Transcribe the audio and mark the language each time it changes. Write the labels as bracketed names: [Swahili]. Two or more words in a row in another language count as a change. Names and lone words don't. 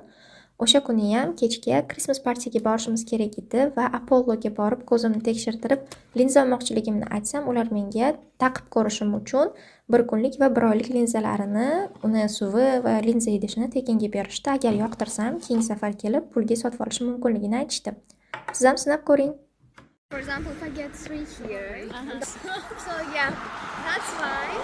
[Uzbek] O'sha kuni ham kechga Christmas partiyaga borishimiz kerak edi va Apolloga borib ko'zimni tekshirtirib, linza olmoqchiligimni aytsam, ular menga taqib ko'rishim uchun 1 kunlik va 1 oylik linzalarini, uni suvi va linza idishini tekinga berishdi. Agar yoqtirsam, keyingi safar kelib pulga sotib olishim mumkinligini aytishdi. Siz ham sinab ko'ring. [English] For example, if I get 3 here, so yeah, that's fine.